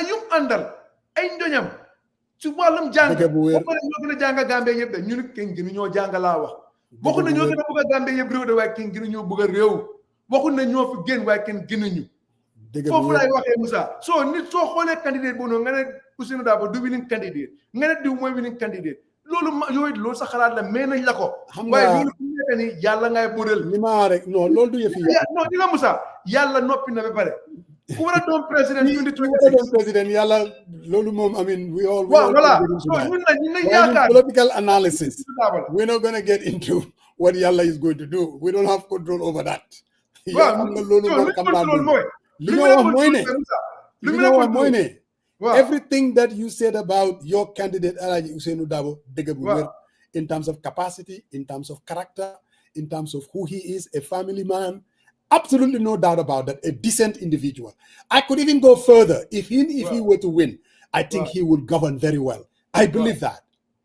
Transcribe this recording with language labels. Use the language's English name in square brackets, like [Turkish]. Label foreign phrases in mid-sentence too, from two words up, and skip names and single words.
[Wolof] yu mu àndal ay ndoñam ci wàllum jàng bokk na ñoo gën a jàng Gambie yëpp de ñun kenn gënu ñoo jàng laa wax bokk na ñoo gën a bëgg a Gambie yëpp réew de waaye kenn gënu ñoo bëgg a réew waxul na ñoo fi gën waaye kenn gënuñu foofu laay waxee Moussa soo nit soo xoolee candidate boobu noonu nga ne Ousseynou Dabo du [English] winning candidate [Wolof] nga ne diw mooy [English] winning candidate [Wolof] loolu sa xalaat la mais nañ la ko waaye loolu fu nekk ni yàlla ngay bëral li ma rek non loolu du yëfi non di nga Moussa yàlla noppi na ba pare ku war a doon président yàlla loolu moom [English] I mean we all [Wolof] voilà ñun nañ yaakaar [English] political analysis we're not going to get into what yàlla is going to do we don't have control over that [Wolof] waaw xam nga loolu moom xam naa li nga wax mooy ne [English] everything that you said about your candidate Alaaji Ousseynou Dabo [Wolof] dëgg bu wér [English] in terms of capacity in terms of character in terms of who he is a family man absolutely no doubt about that a decent individual I could even go further if he were to win I think he would govern very well I believe that